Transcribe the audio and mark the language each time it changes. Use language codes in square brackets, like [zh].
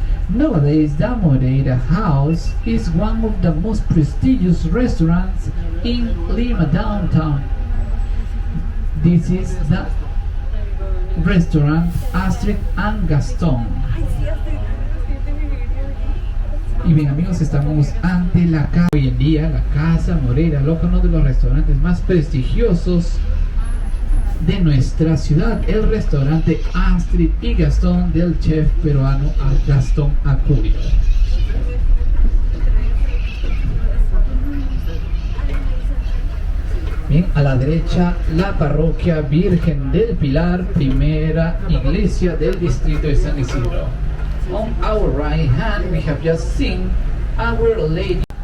[en] Nowadays, the Moreira House is one of the most prestigious restaurants in Lima downtown. This is the restaurant Astrid and Gaston. [es] Y bien amigos, estamos ante la casa. Hoy en día la Casa Moreira Loca, uno de los restaurantes más prestigiosos de nuestra ciudad, el restaurante Astrid y Gastón del chef peruano Gastón Acurio. Bien, a la derecha la parroquia Virgen del Pilar, primera iglesia del distrito de San Isidro. [en] On our right hand we have just seen Our Lady.